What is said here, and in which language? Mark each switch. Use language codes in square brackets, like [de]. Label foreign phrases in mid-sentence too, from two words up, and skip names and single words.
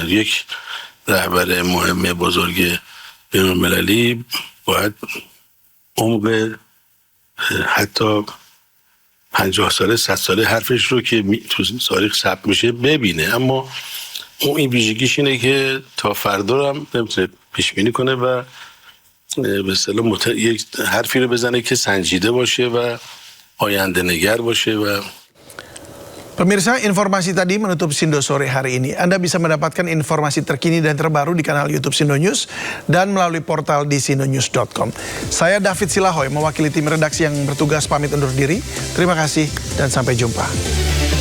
[fa] یک رهبر مهم بزرگ بین‌المللی باید عمق حتی 50 ساله 100 ساله حرفش رو که تو تاریخ ثبت میشه ببینه، اما اون این ویژگیش اینه که تا فردا رو هم نمیتونه پیش بینی کنه و به اصطلاح یک حرفی رو بزنه که سنجیده باشه و آینده نگر باشه. و [id] Pemirsa, informasi tadi menutup Sindo sore hari ini. Anda bisa mendapatkan informasi terkini dan terbaru di kanal YouTube Sindo News dan melalui portal di sindonews.com. Saya David Silahoy, mewakili tim redaksi yang bertugas pamit undur diri. Terima kasih dan sampai jumpa.